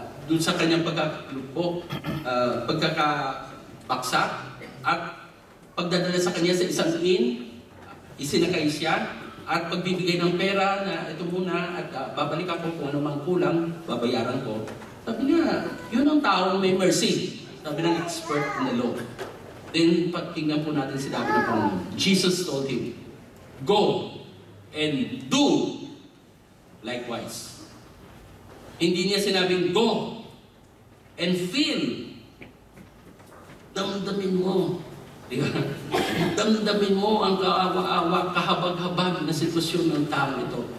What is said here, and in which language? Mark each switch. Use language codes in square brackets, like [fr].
[tl] dun sa kanyang pagkakalupok, pagkakabaksak, at pagdadala sa kanya sa isang inn, isinakay siya, at pagbibigay ng pera na ito muna, at babalik ako kung ano mang kulang, babayaran ko. Sabi niya, yun ang taong may mercy. Sabi ng [en] expert in the law. [tl] Then, tingnan po natin sinabi ng Panginoon. [en] Jesus told him, go and do likewise. [tl] Hindi niya sinabing, [en] go and feel. [tl] Damdamin mo. Diba? Damdamin mo ang kaawa-awa, kahabag-habag na sitwasyon ng tao ito.